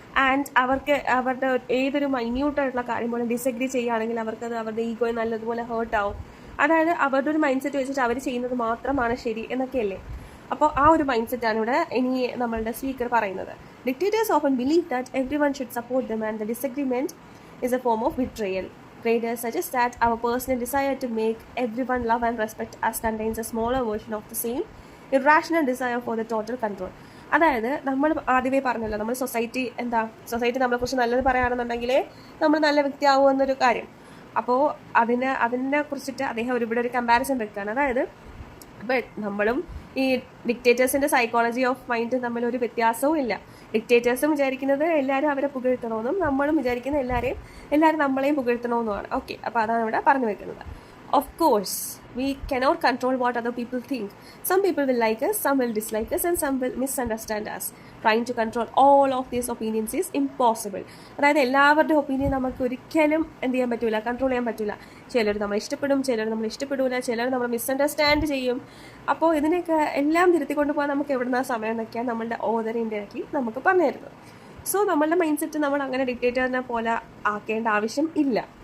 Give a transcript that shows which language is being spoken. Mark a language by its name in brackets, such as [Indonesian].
[Malayalam] And അവരുടെ ഏതൊരു മൈന്യൂട്ടായിട്ടുള്ള കാര്യം പോലും ഡിസഗ്രി ചെയ്യുകയാണെങ്കിൽ അവർക്കത് അവരുടെ ഈഗോയെ നല്ലതുപോലെ ഹേർട്ടാവും. അതായത് അവരുടെ ഒരു മൈൻഡ് സെറ്റ് വെച്ചിട്ട് അവർ ചെയ്യുന്നത് മാത്രമാണ് ശരി എന്നൊക്കെയല്ലേ. അപ്പോൾ ആ ഒരു മൈൻഡ് സെറ്റാണ് ഇവിടെ ഇനി നമ്മളുടെ സ്പീക്കർ പറയുന്നത്. [English] Dictators often believe that everyone should support them and the disagreement is a form of betrayal. Traders suggest that our personal desire to make everyone love and respect us contains a smaller version of the same irrational desire for the total control. [Malayalam] അതായത് നമ്മൾ ആദ്യമേ പറഞ്ഞല്ലോ, നമ്മൾ society നമ്മളെക്കുറിച്ച് നല്ലത് പറയുകയാണെന്നുണ്ടെങ്കിൽ നമ്മൾ നല്ല വ്യക്തിയാവും എന്നൊരു കാര്യം. അപ്പോൾ അതിനെ കുറിച്ചിട്ട് അദ്ദേഹം ഇവിടെ ഒരു കമ്പാരിസൺ വെക്കുകയാണ്. അതായത് നമ്മളും ഈ ഡിക്റ്റേറ്റേഴ്സിൻ്റെ സൈക്കോളജി ഓഫ് മൈൻഡ് തമ്മിൽ ഒരു വ്യത്യാസവും ഇല്ല. ഡിക്റ്റേറ്റേഴ്സും വിചാരിക്കുന്നത് എല്ലാവരും അവരെ പുകഴ്ത്തണമെന്നും നമ്മളും വിചാരിക്കുന്ന എല്ലാവരും നമ്മളെയും പുകഴ്ത്തണമെന്നുമാണ്. ഓക്കെ, അപ്പോൾ അതാണ് ഇവിടെ പറഞ്ഞു വെക്കുന്നത്. [English] Of course, we cannot control what other people think. Some people will like us, some will dislike us, and some will misunderstand us. Trying to control all of these opinions is impossible. [Malayalam] അതായത് എല്ലാവരുടെ opinion നമുക്ക് ഒരിക്കലും എന്ത് ചെയ്യാൻ പറ്റില്ല, control ചെയ്യാൻ പറ്റില്ല. ചിലർ നമ്മൾ ഇഷ്ടപ്പെടും, ചിലർ നമ്മൾ ഇഷ്ടപ്പെടില്ല, ചിലർ നമ്മൾ മിസ്അണ്ടർസ്റ്റാൻഡ് ചെയ്യും. അപ്പോൾ ഇതിനൊക്കെ എല്ലാം തിരുത്തിക്കൊണ്ട് പോകാൻ നമുക്ക് എവിടുന്ന സമയം എന്നൊക്കെയാണ് നമ്മളുടെ ഓതർ ഇൻഡയറക്ട്ലി നമുക്ക് പറഞ്ഞു തരുന്നത്. സോ നമ്മളുടെ മൈൻഡ് സെറ്റ് നമ്മൾ അങ്ങനെ ഡിക്റ്റേറ്ററിനെ പോലെ ആക്കേണ്ട ആവശ്യം ഇല്ല.